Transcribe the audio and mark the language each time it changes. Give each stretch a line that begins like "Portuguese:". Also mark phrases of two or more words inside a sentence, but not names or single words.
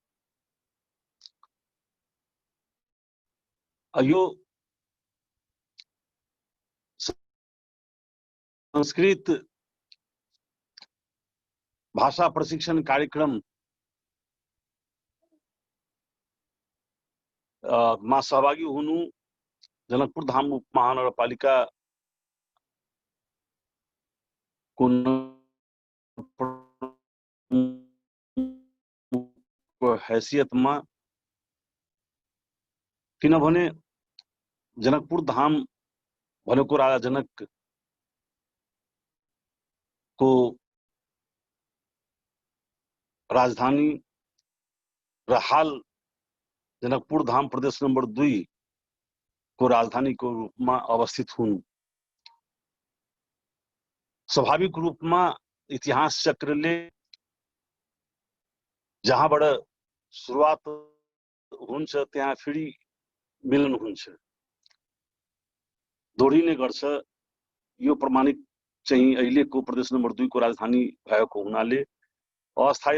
Nepali: यो संस्कृत भाषा प्रशिक्षण कार्यक्रम मा सहभागी हुनु जनकपुर धाम उपमहानगरपालिका को हैसियतमा, किनभने जनकपुर धाम भनेको राजा जनक को राजधानी र हाल जनकपुर धाम प्रदेश नंबर 2 को राजधानी को
Hindi: रूप में
Nepali: अवस्थित हुन्। स्वाभाविक
Hindi: रूप में
Nepali: इतिहास चक्रले जहाँबाट सुरुवात हुन्छ त्यहाँ फेरि मिलन हुन्छ, दोहोरिने गर्छ। यो प्रमाणित चाहिँ अहिलेको प्रदेश नंबर 2 को राजधानी भएको हुनाले अस्थायी